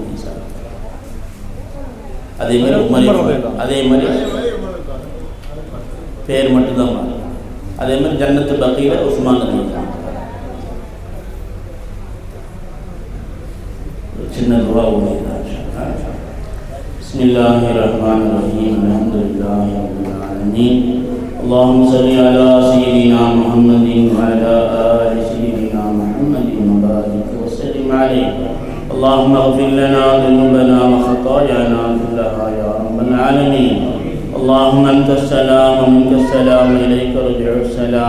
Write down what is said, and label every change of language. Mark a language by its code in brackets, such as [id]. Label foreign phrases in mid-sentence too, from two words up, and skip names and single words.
[ta] அதே மாதிரி உமர், அதே மாதிரி பேர் மட்டும்தான் மாறும். அதே மாதிரி ஜன்னத்து பக்கீல உஸ்மான் ரலியல்லாஹு. சின்ன துவா ஓதுங்க. [ar] بسم الله الرحمن الرحيم. الحمد لله رب العالمين. اللهم صل على سيدنا محمد وعلى آل عليك. اللهم اغفر لنا ذنوبنا وخطايانا كلها يا رب العالمين. اللهم أنت السلام ومنك السلام إليك رجع السلام.